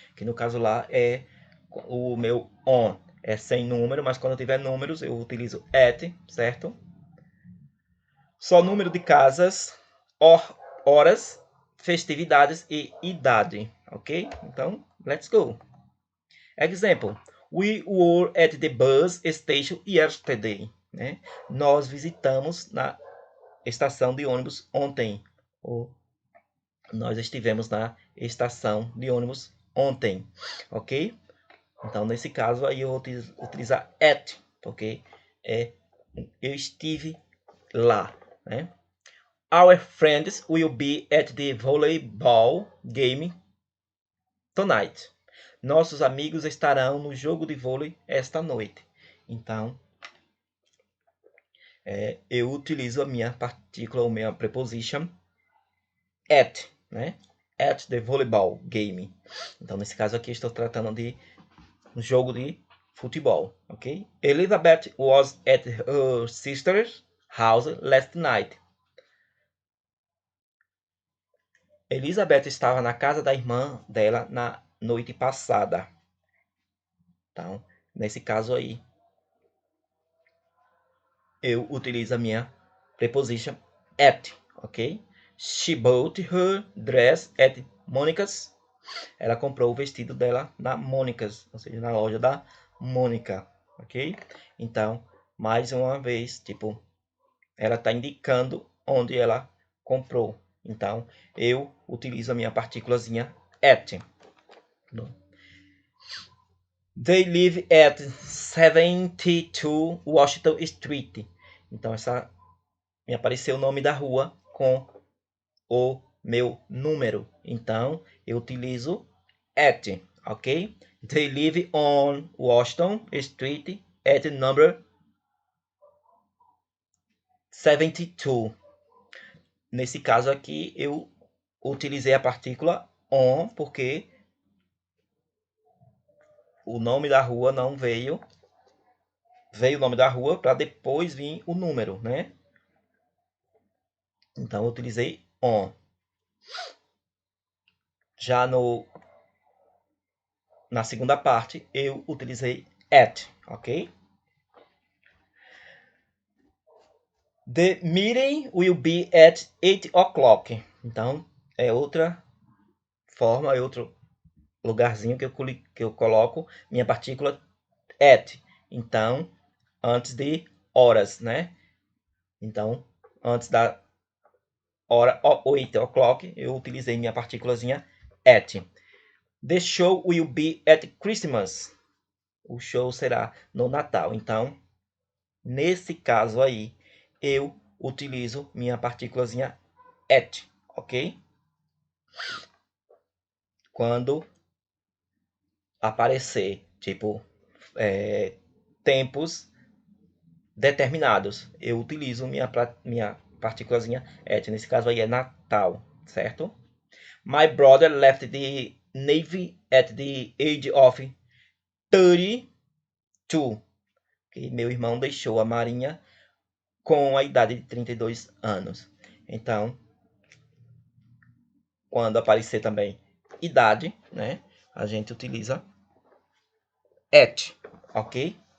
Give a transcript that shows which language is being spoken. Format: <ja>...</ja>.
<pt>Que no caso lá é o meu on é sem número, mas quando eu tiver números eu utilizo at, certo? Só número de casas, horas, festividades e idade, ok? Então,</pt> <en>let's go.</en> <pt>Example:</pt> <en>We were at the bus station yesterday.</en> <pt>Né? Nós visitamos na estação de ônibus ontem. Ou nós estivemos na estação de ônibus ontem. Ok? Então, nesse caso, aí eu vou utilizar at, porque eu estive lá. Né?</pt> <en>Our friends will be at the volleyball game tonight.</en> <pt>Nossos amigos estarão no jogo de vôlei esta noite. Então, eu utilizo a minha partícula, ou minha preposition at, né?</pt> <en>At the volleyball game.</en> <pt>Então, nesse caso aqui, estou tratando de um jogo de futebol, ok?</pt> <en>Elizabeth was at her sister's house last night.</en> <pt>Elizabeth estava na casa da irmã dela na noite passada. Então, nesse caso aí, eu utilizo a minha preposition at, ok?</pt> <en>She bought her dress at Monica's.</en> <pt>Ela comprou o vestido dela na Monica's, ou seja, na loja da Mônica, ok? Então, mais uma vez, tipo, ela está indicando onde ela comprou. Então, eu utilizo a minha partículazinha at.</pt> <en>They live at 72 Washington Street.</en> <pt>Então, me apareceu o nome da rua com o meu número. Então, eu utilizo at, ok?</pt> <en>They live on Washington Street at number 72.</en> <pt>Nesse caso aqui, eu utilizei a partícula on, porque o nome da rua não veio. Veio o nome da rua para depois vir o número, né? Então, eu utilizei on. Já na segunda parte, eu utilizei at, ok? The meeting will be at 8 o'clock. Então, é outra forma, é outro lugarzinho que eu coloco minha partícula at. Então, antes de horas, né? Então, antes da hora 8 o'clock, eu utilizei minha partículazinha at.</pt> <en>The show will be at Christmas.</en> <pt>O show será no Natal. Então, nesse caso aí, eu utilizo minha partículazinha at, ok? Quando aparecer, tipo, tempos determinados, eu utilizo minha partículazinha at. Nesse caso aí é Natal, certo?</pt> <en>My brother left the Navy at the age of 32.</en> <pt>Que meu irmão deixou a Marinha com a idade de 32 anos. Então, quando aparecer também idade, né, a gente utiliza at, ok?</pt>